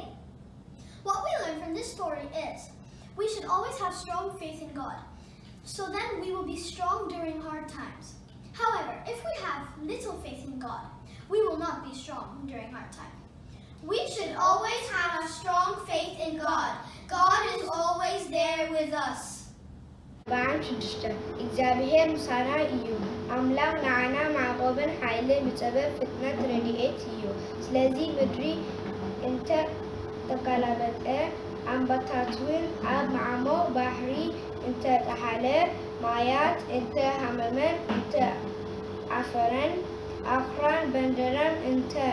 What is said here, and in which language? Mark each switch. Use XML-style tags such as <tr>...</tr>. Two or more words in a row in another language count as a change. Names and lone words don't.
<en>What we learn from this story is, we should always have strong faith in God. So then we will be strong during hard times. However, if we have little faith in God, we will not be strong during hard times. We should always have a strong faith in God. God is always there with us. بعد شدشتا</en> <ti>እግዚአብሔር ምሳና እዩ አምላክ ንዓና ማዕቆብን ኃይልን ብፀበብ ፍጥነት ረድኤት እዩ ስለዚህ ምድሪ እንተ ተገላበጠ ኣንበታትውን ኣብ ማዕሞቕ ባሕሪ እንተ ጣሓለ ማያት እንተ ሃመመን እንተ ዓፈረን ኣኽራን በንደረን እንተ</ti>